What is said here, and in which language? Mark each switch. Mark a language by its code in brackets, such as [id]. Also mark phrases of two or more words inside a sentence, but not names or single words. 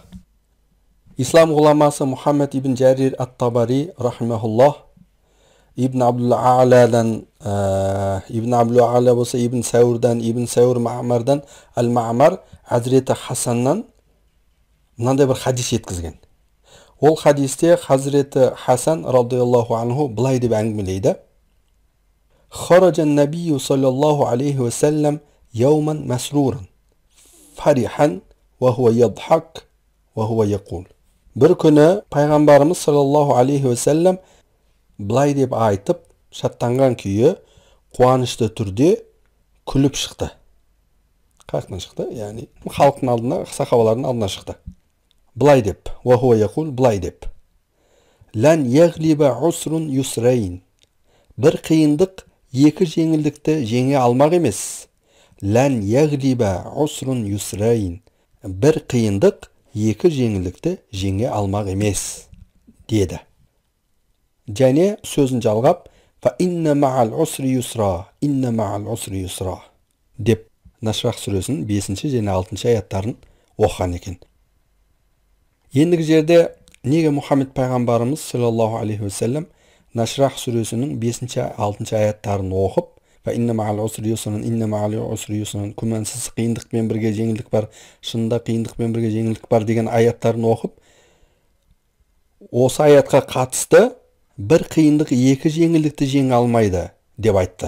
[kk] Ислам ғұламасы Мұхаммед ибн Жарир ат-Табари рахимахуллах Ибн Абдул-А'ладан, Ибн Абдул-А'ла болса Ибн Сәурдан, Ибн Сәур Маъмардан, Ал-Маъмар Хазіреті Хасаннан мынандай бір хадис жеткізген. Ол хадисте Хазіреті Хасан [ar] رضي الله عنه [kk] былай деп әңгімелейді. [ar] خرج النبي صلى الله عليه وسلم يوما مسرورا فرحا وهو يضحك وهو يقول. [kk] Бір күні пайғамбарымыз [ar] صلى الله عليه وسلم [kk] былай деп айтып, шаттанған күйі, қуанышты түрде күліп шықты. Қаяқтан шықты? Яғни халықтың алдына, сахабалардың алдына шықты. Былай деп, [ar] وهو يقول, [kk] былай деп. [ar] لن يغلب عسر يسرين. [kk] Бір қиындық екі жеңілдікті жеңе алмақ емес. [ar] لن يغلب عسر يسرين. [kk] Бір қиындық екі жеңілдікті жеңе алмақ емес, деді. Және сөзін жалғап, [ar] «فإن مع العسر يسرا إن مع العسر يسرا» [kk] деп Нашрах сүресінің 5 және 6 аяттарын оқыған екен. Ендігі жерде неге Мұхаммед пайғамбарымыз [ar] صلى الله عليه وسلم [kk] Нашрах сүресінің 5-6 аяттарын оқып, [ar] «فإن مع العسر يسرا إن مع العسر يسرا», [kk] күмәнсіз қиындықпен бірге жеңілдік бар, шынында қиындықпен бірге жеңілдік бар деген аяттарын оқып, осы аятқа қатысты бір қиындық екі жеңілдікті жеңе алмайды деп айтты.